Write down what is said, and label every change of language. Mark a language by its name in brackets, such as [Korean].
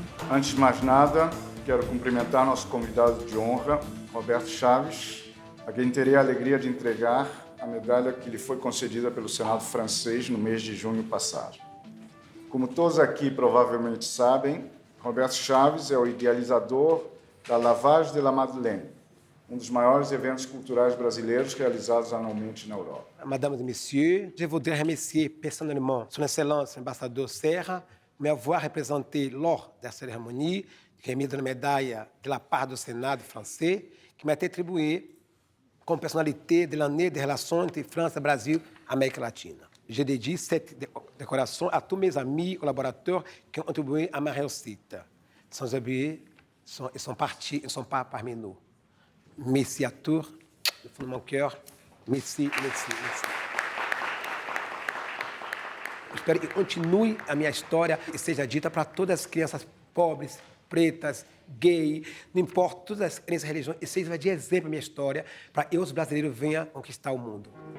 [Portuguese] Antes de mais nada, quero cumprimentar nosso convidado de honra, Roberto Chaves, a quem terei a alegria de entregar a medalha que lhe foi concedida pelo Senado francês no mês de junho passado. Como todos aqui provavelmente sabem, Roberto Chaves é o idealizador da Lavage de la Madeleine, dos maiores eventos culturais brasileiros realizados anualmente na Europa. [French] Mesdames et messieurs, je voudrais remercier personnellement Son Excellence l'ambassadeur Serra de m'avoir représenté lors de la cérémonie remise de la médaille de la part du Sénat français qui m'a été attribuée comme personnalité de l'année des relations entre France et Brésil, Amérique latine. Je dédie cette décoration à tous mes amis, collaborateurs qui ont contribué à ma réussite. Sans oublier, ils sont partis, ils ne sont pas parmi nous. Merci à tous, du fond de mon cœur. Merci. [Portuguese] Espero que continue a minha história e seja dita para todas as crianças pobres, pretas, gay, não importa, todas as crianças religiões, e seja de exemplo a minha história para eu, os brasileiros, venham conquistar o mundo.